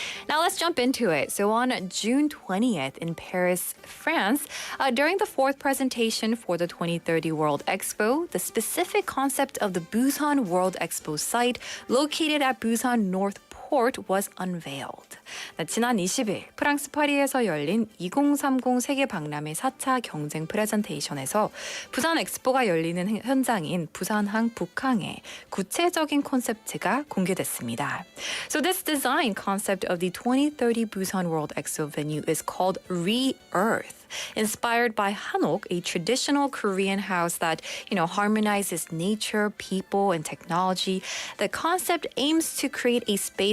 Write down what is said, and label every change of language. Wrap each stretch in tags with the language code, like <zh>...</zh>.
<en>Now let's jump into it. So on June 20th in Paris, France, during the fourth presentation for the 2030 World Expo, the specific concept of the Busan World Expo site located at Busan North Port was unveiled.</en> <ko>지난 20일 프랑스 파리에서 열린 2030 세계 박람회 4차 경쟁 프레젠테이션에서 부산 엑스포가 열리는 현장인 부산항 북항의 구체적인 콘셉트가 공개됐습니다.</ko> <en>So this design concept of the 2030 Busan World Expo venue is called Re-Earth. Inspired by hanok, a traditional Korean house that, harmonizes nature, people, and technology, the concept aims to create a space</en>